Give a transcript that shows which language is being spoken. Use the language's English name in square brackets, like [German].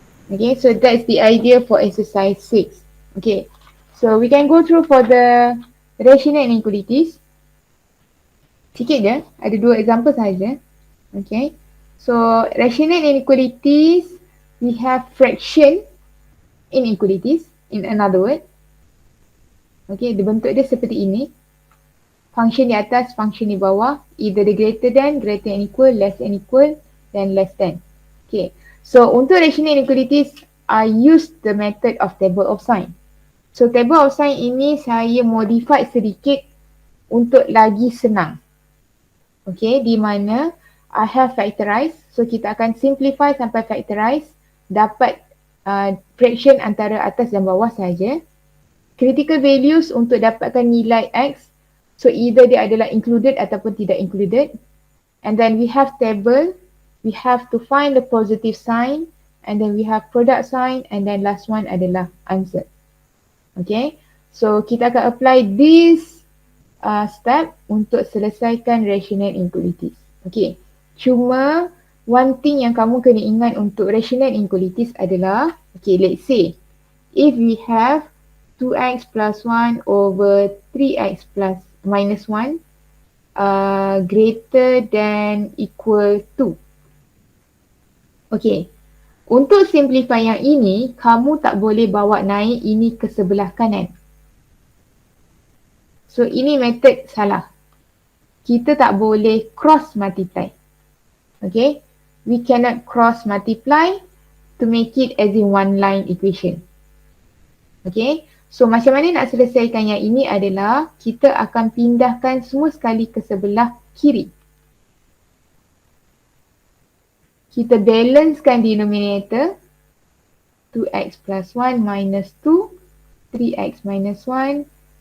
[English] Okay, so that's the idea for exercise 6. Okay, so we can go through for the rational inequalities. [Malay] Sikit je, ada 2 example saja. [English] Okay, so rational inequalities, we have fraction inequalities, in another word. [Malay] Okay, dia bentuk dia seperti ini. [English] Function [Malay] di atas, [English] function [Malay] di bawah, [English] either the greater than equal, less than equal, dan less than. Okay, so untuk rational inequalities, I use the method of table of sign. [Malay] So table of sign ini saya modify sedikit untuk lagi senang. Okay, di mana [English] I have factorized. [Malay] So So kita akan simplify sampai factorize, dapat fraction antara atas dan bawah saja. Critical values untuk dapatkan nilai X, so either dia adalah included ataupun tidak included. [English] And then we have table, we have to find the positive sign, and then we have product sign, and then last one adalah answer. [Malay] Okay, so kita akan [English] apply this step [Malay] untuk selesaikan rational inequalities. [English] Okay, [Malay] cuma one thing yang kamu kena ingat untuk rational inequalities adalah, [English] okay, let's say if we have 2x plus 1 over 3x plus minus 1 greater than equal to. [Malay] Okay, untuk simplify yang ini, kamu tak boleh bawa naik ini ke sebelah kanan. So ini method salah. Kita tak boleh cross multiply. [English] Okay, we cannot cross multiply to make it as in one line equation. [Malay] Okay, so macam mana nak selesaikan yang ini adalah kita akan pindahkan semua sekali ke sebelah kiri. Kita balancekan denominator 2x plus 1 minus 2, 3x minus 1.